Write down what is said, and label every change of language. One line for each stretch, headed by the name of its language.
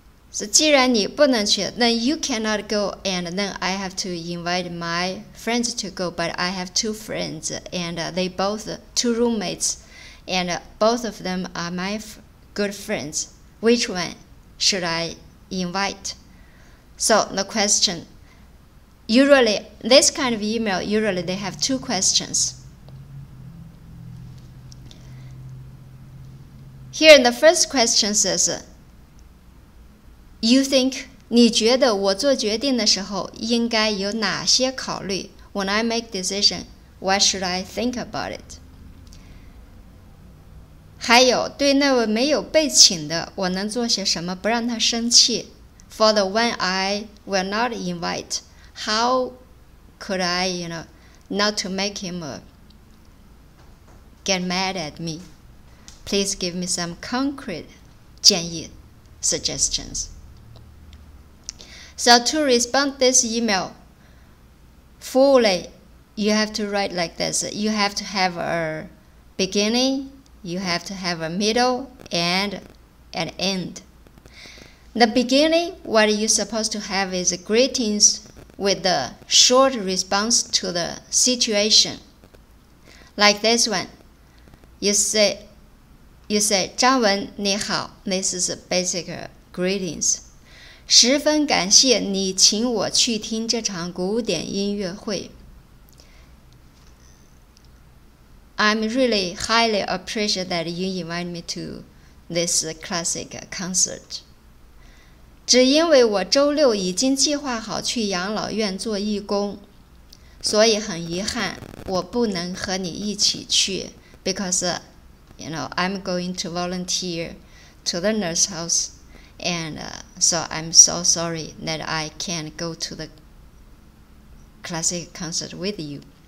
English: So
Chinese: 既然你不能去
English: then you cannot go, and then I have to invite my friends to go, but I have 2 friends, and they both 2 roommates, and both of them are my good friends. Which one should I invite? So the question, usually this kind of email, usually they have 2 questions. Here the first question says, you think,
Chinese: 你觉得我做决定的时候应该有哪些考虑？
English: When I make decision, what should I think about it?
Chinese: 还有，对那位没有被请的，我能做些什么不让他生气？
English: for the one I will not invite, how could I, not to make him get mad at me? Please give me some concrete 建议 suggestions. So to respond this email fully, you have to write like this. You have to have a beginning, you have to have a middle, and an end. The beginning, what you're supposed to have is greetings with the short response to the situation. Like this one. You say,
Chinese: 张文你好
English: This is a basic greetings.
Chinese: 十分感谢你请我去听这场古典音乐会。
English: I'm really highly appreciate that you invite me to this classic concert.
Chinese: 只因为我周六已经计划好去养老院做义工，所以很遗憾我不能和你一起去
English: because I'm going to volunteer to the nurse house, and so I'm so sorry that I can't go to the classic concert with you.